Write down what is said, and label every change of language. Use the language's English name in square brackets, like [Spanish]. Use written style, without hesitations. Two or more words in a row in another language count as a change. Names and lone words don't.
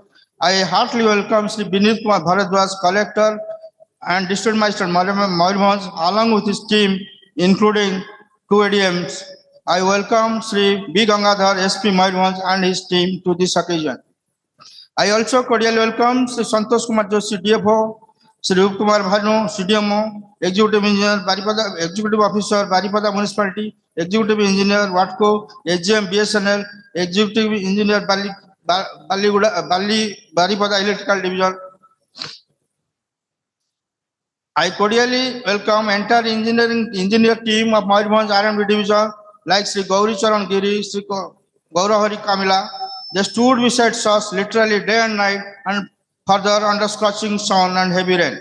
[English] I heartily welcome Sri Binit Kumar Bharadwaj, Collector and District Magistrate Mayurbhanj, along with his team, including 2 ADMs. I welcome Sri B. Gangadhar, SP Mayurbhanj, and his team to this occasion. I also cordially welcome Sri Santosh Kumar Joshi, DFO, Sri Rup Kumar Bhanu, CDMO, Executive Engineer, Baripada, Executive Officer, Baripada Municipality, Executive Engineer, WATCO, AGM, BSNL, Executive Engineer, Baripada Electrical Division. I cordially welcome entire engineer team of Mayurbhanj R&D Division, like Sri Gauri Charan Giri, Sri Gaurahari Kamila. They stood beside us literally day and night and further under scorching sun and heavy rain.